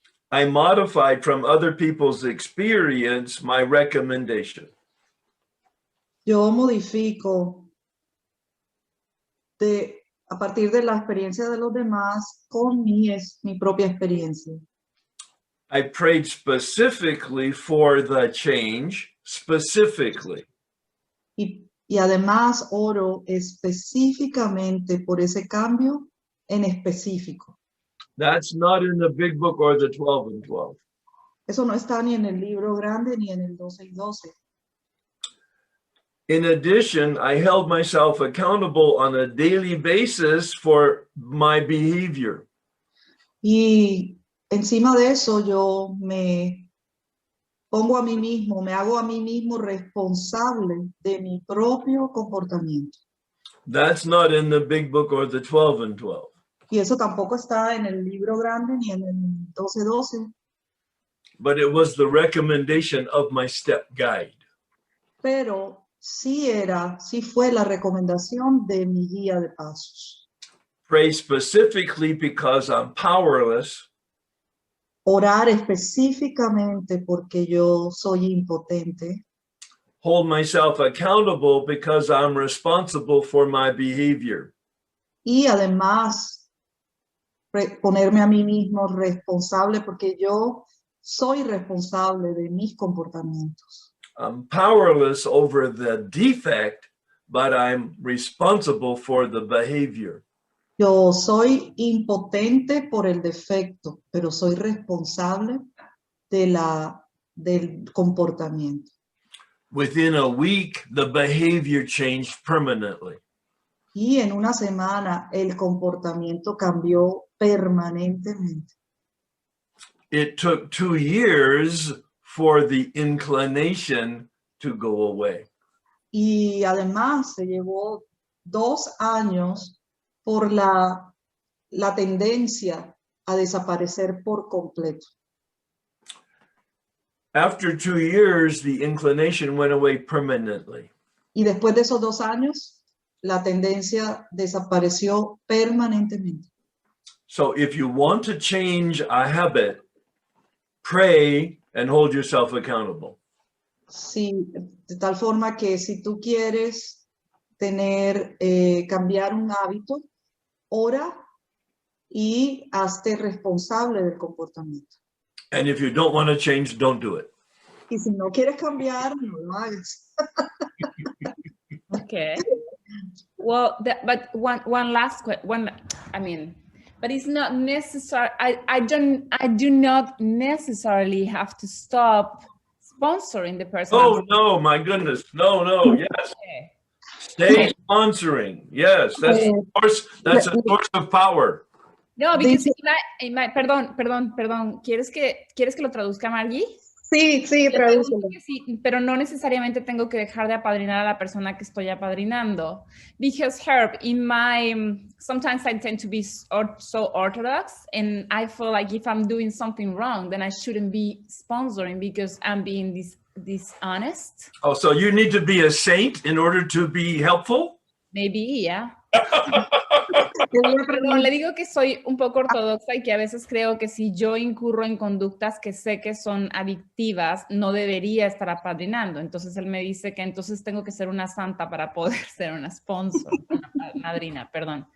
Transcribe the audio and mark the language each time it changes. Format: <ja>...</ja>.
<en>I modified from other people's experience my recommendation.</en> <es>Yo modifico a partir de la experiencia de los demás con mi propia experiencia.</es> <en>I prayed specifically for the change, specifically.</en> <es>Y además oro específicamente por ese cambio en específico.</es> <en>That's not in the big book or the 12 and 12.</en> <es>Eso no está ni en el libro grande ni en el 12 y 12.</es> <en>In addition, I held myself accountable on a daily basis for my behavior.</en> <es>Y encima de eso yo me pongo a mí mismo, me hago a mí mismo responsable de mi propio comportamiento.</es> <en>That's not in the big book or the 12 and 12.</en> <es>Y eso tampoco está en el libro grande ni en el 12-12.</es> <en>But it was the recommendation of my step guide.</en> <es>Pero sí fue la recomendación de mi guía de pasos.</es> <en>Pray specifically because I'm powerless.</en> <es>orar específicamente porque yo soy impotente,</es> <en>hold myself accountable because I'm responsible for my behavior.</en> <es>y además ponerme a mí mismo responsable porque yo soy responsable de mis comportamientos.</es> <en>I'm powerless over the defect, but I'm responsible for the behavior.</en> <es>Yo soy impotente por el defecto, pero soy responsable del comportamiento.</es> <en>Within a week, the behavior changed permanently.</en> <es>Y en una semana el comportamiento cambió permanentemente.</es> <en>It took 2 years for the inclination to go away.</en> <es>Y además se llevó 2 años por la tendencia a desaparecer por completo.</es> <en>After 2 years, the inclination went away permanently.</en> <es>Y después de esos 2 años, la tendencia desapareció permanentemente.</es> <en>So if you want to change a habit, pray and hold yourself accountable.</en> <es>Sí, de tal forma que si tú quieres cambiar un hábito, ora y hazte responsable del comportamiento.</es> <en>And if you don't want to change, don't do it.</en> <es>Y si no quieres cambiar, no lo hagas.</es> <en>Okay. Well, but one last question. But it's not necessary. I do not necessarily have to stop sponsoring the person. Oh, no, my goodness. No, yes. Okay. Stay sponsoring. Yes, that's a source of power. No, because perdón.</en> <es>¿Quieres que lo traduzca, Margie? Sí, tradúcelo. Sí, pero no necesariamente tengo que dejar de apadrinar a la persona que estoy apadrinando.</es> <en>Because Herb, sometimes I tend to be so orthodox, and I feel like if I'm doing something wrong, then I shouldn't be sponsoring because I'm being dishonest. Oh, so you need to be a saint in order to be helpful? Maybe, yeah.</en> <es>Perdón, le digo que soy un poco ortodoxa y que a veces creo que si yo incurro en conductas que sé que son adictivas, no debería estar apadrinando. Entonces él me dice que entonces tengo que ser una santa para poder ser una sponsor, una madrina, perdón.</es>